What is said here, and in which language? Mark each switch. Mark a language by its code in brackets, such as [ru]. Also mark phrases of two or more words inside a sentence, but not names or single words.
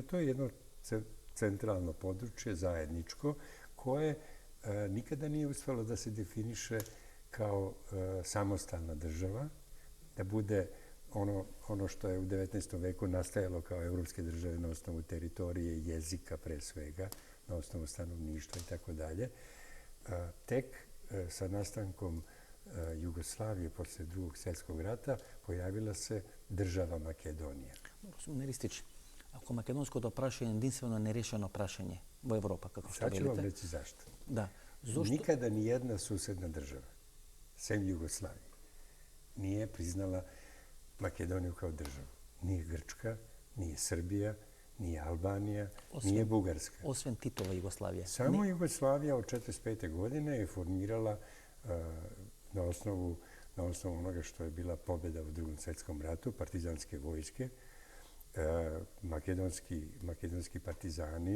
[sr] To je jedno centralno područje, zajedničko, koje nikada nije uspelo da se definiše kao samostalna država, da bude ono što je u 19. veku nastajalo kao evropske države na osnovu teritorije, jezika pre svega, na osnovu stanovništva i tako dalje. Tek sa nastankom Jugoslavije posle Drugog svjetskog rata pojavila se država Makedonija. [mk] Господин Ристич, ако македонското прашање е единствено нерешено прашање во Европа, како што [sr] Sad ću vam [mk] велите. [sr] reći zašto. [mk] Да. Зошто? [sr] Nikada ni jedna susedna država, sem Jugoslavije, nije priznala Makedoniju kao državu. Nije Grčka, nije Srbija, nije Albanija, nije Bugarska. [mk] Освен Титова Југославија. [sr] Samo Jugoslavija od 1945. godine je formirala na osnovu onoga što je bila pobjeda u Drugom svjetskom ratu, partizanske vojske, makedonski partizani.